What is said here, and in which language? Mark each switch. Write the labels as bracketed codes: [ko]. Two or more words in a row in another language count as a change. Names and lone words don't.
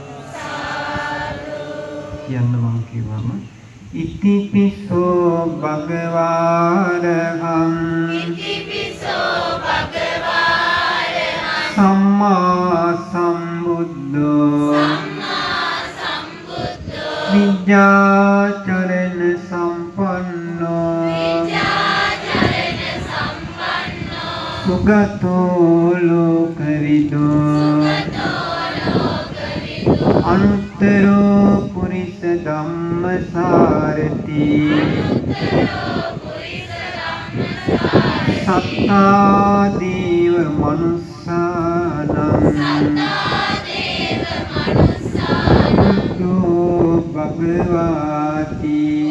[si] කියන්න මං කිව්වම [pi] ඉතිපිසෝ භගවාරහං සම්මා සම්බුද්ධෝ විද්‍යාචරණ සම්පන්නෝ සුගතෝ ලෝකවිදෝ අනුත්තරෝ පුරිස ධම්මසාරති සත්තා දේව මනුස්සානං බුද්ධෝ භගවාති